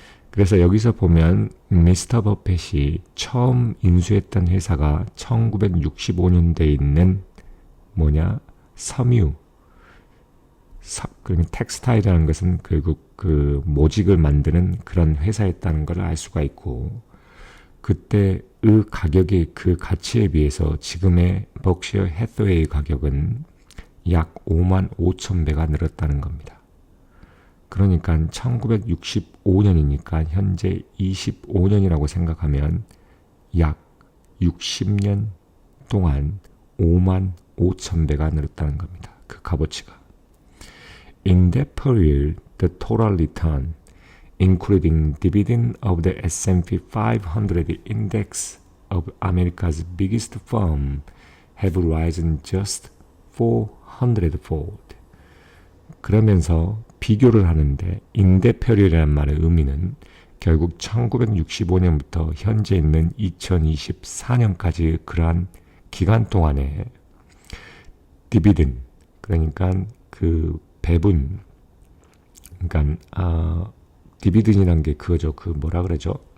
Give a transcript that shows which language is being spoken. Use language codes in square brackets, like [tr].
[ko] 그래서 여기서 보면 미스터 버펫이 처음 인수했던 회사가 1965년대에 있는 섬유, 그러니까 텍스타일이라는 것은 결국 그 모직을 만드는 그런 회사였다는 걸 알 수가 있고 그때의 가격의 그 가치에 비해서 지금의 벅셔 해서웨이 가격은 약 5만 5천 배가 늘었다는 겁니다. 그러니까 1965년이니까 현재 25년이라고 생각하면 약 60년 동안 5만 5천 배가 늘었다는 겁니다. 그 값어치가. [en] In that period, the total return, including dividend of the S&P 500 index of America's biggest firm, have risen just 400-fold. [ko] 그러면서 비교를 하는데 인대표리라는 말의 의미는 결국 1965년부터 현재 있는 2024년까지 그러한 기간 동안에 디비든 그러니까 그 배분 그러니까 디비든이란 게 그거죠. 그 뭐라 그러죠?